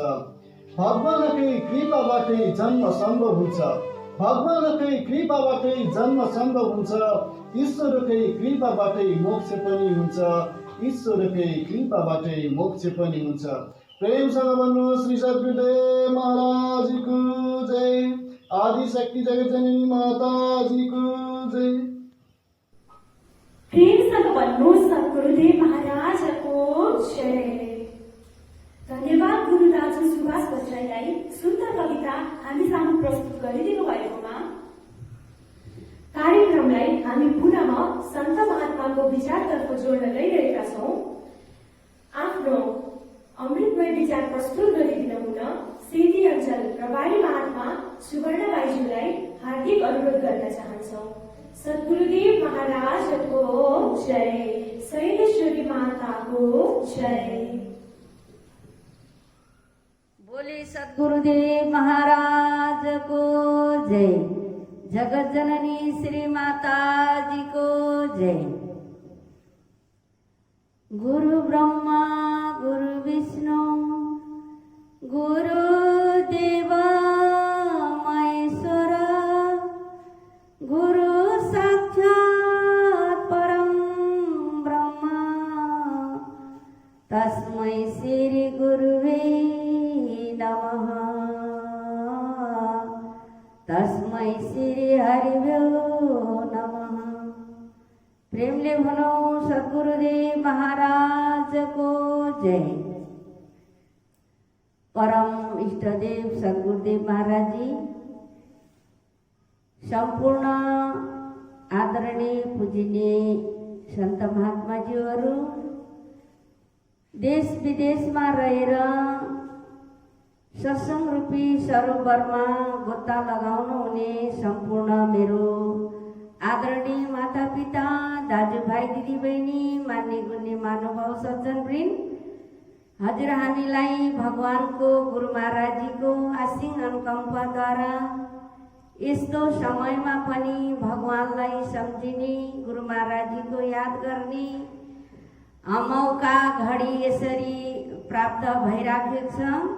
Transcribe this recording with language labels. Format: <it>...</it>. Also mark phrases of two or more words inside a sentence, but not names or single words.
<ne>भगवानकै कृपाबाटै जन्म सम्भव हुन्छ, भगवानकै कृपाबाटै जन्म सम्भव हुन्छ, ईश्वरकै कृपाबाटै मोक्ष पनि हुन्छ, ईश्वरकै कृपाबाटै मोक्ष पनि हुन्छ। प्रेमसँग भन्नु, श्री सद्गुरुदेव महाराजको जय, आदिशक्ति जगत जननी माताजीको जय। प्रेमसँग भन्नु, सद्गुरुदेव महाराजको जय। धन्यवाद गुरु दाजु सुभाष भट्टराईलाई सुन्दर कविता हामी सामु प्रस्तुत गरिदिनु भएकोमा। कार्यक्रमलाई हामी पुनः सन्त महात्माको विचारतर्फ जोड्न गइरहेका छौँ। आफ्नो अमृतमय विचार प्रस्तुत गरिदिन हुन सेती अञ्चल प्रभारी महात्मा सुवर्ण बाइज्यूलाई हार्दिक अनुरोध गर्न चाहन्छौँ। सद्गुरुदेव महाराजको जय, शैलेश्वरी माताको जय।</ne> <hi>बोले सद्गुरुदेव महाराज को जय, जगत जननी श्री माता जी को जय।</hi> <sa>गुरु ब्रह्मा गुरु विष्णु गुरु देव महेश्वर, गुरु साक्षात् परम ब्रह्म, तस्मै श्री गुरुवे नमः, तस्मै श्री हरिभ्यो नमः।</sa> <ne>प्रेमले भनौं सद्गुरुदेव महाराज को जय। परम इष्टदेव सद्गुरुदेव महाराज जी, संपूर्ण आदरणीय पूजनीय संत महात्माजीहरू, देश विदेशमा रहेर सत्संग रूपी सरोवरमा गोता लगाउनु हुने सम्पूर्ण मेरो आदरणीय माता पिता, दाजुभाइ दिदीबहिनी, मान्य गुण्य महानुभाव सज्जनवृन्द, हजुर हामीलाई भगवानको गुरु महाराजजीको असीम अनुकम्पाद्वारा यस्तो समयमा पनि भगवानलाई सम्झिने, गुरु महाराजजीको याद गर्ने मौका घडी यसरी प्राप्त भइराखेको छ।</ne>